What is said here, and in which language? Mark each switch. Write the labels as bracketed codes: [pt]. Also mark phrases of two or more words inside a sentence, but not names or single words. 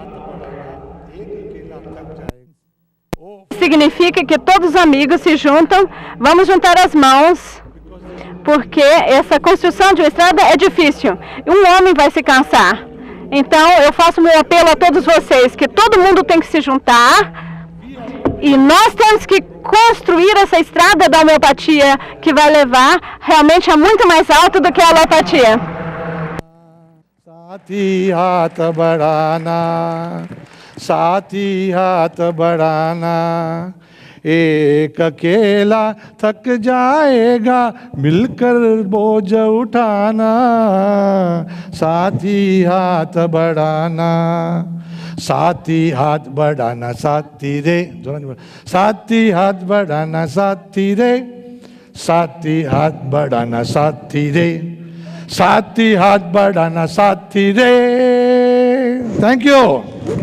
[pt] Significa que todos os amigos se juntam, vamos juntar as mãos, porque essa construção de uma estrada é difícil. Um homem vai se cansar. Então, eu faço meu apelo a todos vocês, que todo mundo tem que se juntar e nós temos que construir essa estrada da homeopatia que vai levar realmente a muito mais alto do que a alopatia. [hi] साथ ही हाथ बढ़ाना, एक अकेला थक जाएगा मिलकर बोझ उठाना, साथ ही हाथ बढ़ाना, साथी हाथ बढ़ाना साथी रे, साथी हाथ बढ़ाना साथी रे, साथी हाथ बढ़ाना साथी रे, साथी हाथ बढ़ाना साथी रे. [en] Thank you.